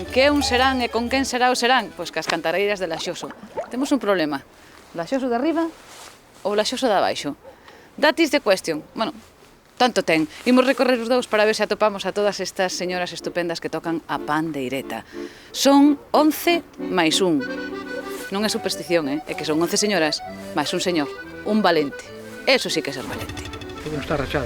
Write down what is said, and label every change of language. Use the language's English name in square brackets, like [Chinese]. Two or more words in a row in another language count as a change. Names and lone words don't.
[Galician] Que é un serán e con quen será o serán? Pois cas cantareiras de Laxoso. Temos un problema, Laxoso de arriba ou Laxoso de abaixo? [English] That is the question. [Galician] Bueno, tanto ten. Imos recorrer os dous para ver se atopamos a todas estas señoras estupendas que tocan a pandeireta. Son 11 máis un. Non é superstición, é que son 11 señoras máis un señor, un valente. Eso sí que é ser valente. Porque non está rachado.